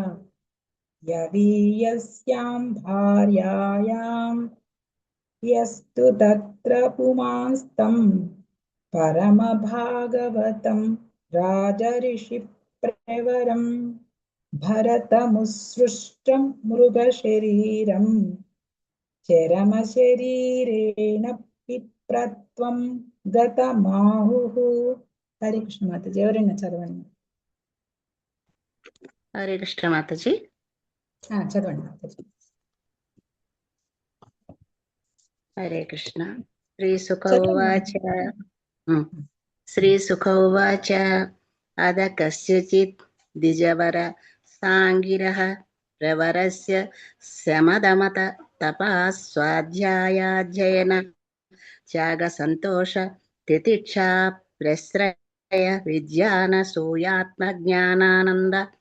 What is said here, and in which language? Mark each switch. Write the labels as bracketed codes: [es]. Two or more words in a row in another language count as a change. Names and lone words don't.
[sa] यदीयस्यां भार्यायां यस्तु तत्र पुमांस्तं परम भागवतं राजऋषि प्रवरं भरतमुत्सृष्टं मृगशरीरं चरमशरीरेण पिप्रत्वं गतमाहुः. [hi] हरे कृष्ण माताजी. [te] ఎవరైనా చదవండి. హరే కృష్ణ మాతాజీ. చదవండి మాతాజీ. హరే కృష్ణ. [sa] శ్రీసుఖ ఉవాచ అద కస్యచిత్ ద్విజవర సాంగిరః ప్రవరస్య శమదమత తపః స్వాధ్యాయాధ్యయన త్యాగ సంతోష తితిక్షా ప్రశ్రయ విజ్ఞానసూయాత్మజ్ఞానానంద